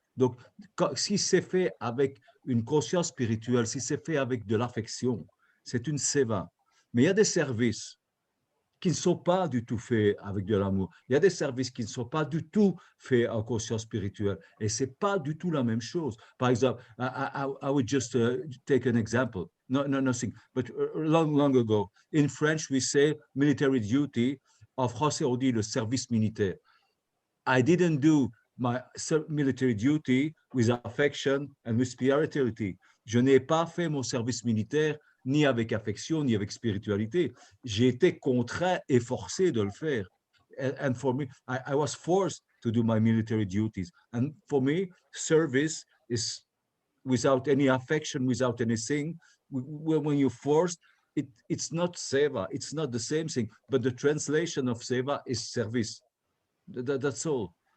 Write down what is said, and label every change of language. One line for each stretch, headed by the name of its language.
French: Donc, si c'est fait avec une conscience spirituelle, si c'est fait avec de l'affection, c'est une seva. Mais il y a des services qui ne sont pas du tout faits avec de l'amour. Il y a des services qui ne sont pas du tout faits en conscience spirituelle. Et ce n'est pas du tout la même chose. Par exemple,
English: I would just take an example. Nothing. But long ago, in French, we say military duty.
French: En français, on dit le service militaire.
English: I didn't do my military duty with affection and with spirituality.
French: Je n'ai pas fait mon service militaire ni avec affection, ni avec spiritualité. J'ai été contraint et forcé de le faire.
English: And for me, I was forced to do my military duties. And for me, service is without any affection, without anything. When you're forced, it's not seva. It's not the same thing. But the translation of seva is service. That's all.